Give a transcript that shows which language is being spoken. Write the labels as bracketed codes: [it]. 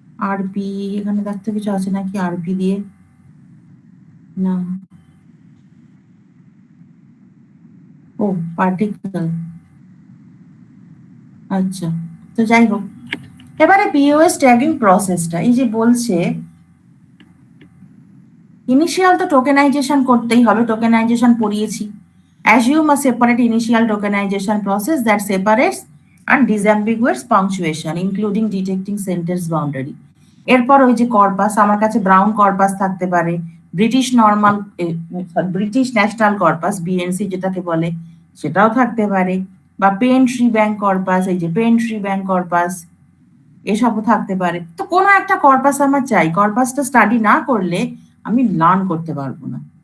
[bn] RP এখানে দেখতে কিছু আছে নাকি আরপি দিয়ে? না, ও পার্টিকেল। আচ্ছা, তো যাই হোক, এবারে পিওএস ট্যাগিং প্রসেসটা, এই যে বলছে ইনিশিয়াল তো টোকেনাইজেশন করতেই হবে, tokenisation পড়িয়েছি। [en] Assume a separate initial tokenization process that separates and disambiguates punctuation, including detecting sentence boundary. [bn] এরপর ওই যে কর্পাস, আমার কাছে ব্রাউন কর্পাস থাকতে পারে, British normal, British national corpus, BNC যেটাকে বলে, সেটাও থাকতে পারে, বা পেন ট্রি ব্যাংক কর্পাস, এই যে পেন ট্রি ব্যাংক কর্পাস, এসবও থাকতে পারে। তো কোনো একটা কর্পাস আমার চাই, কর্পাসটা স্টাডি না করলে আমি লার্ন করতে পারবো না।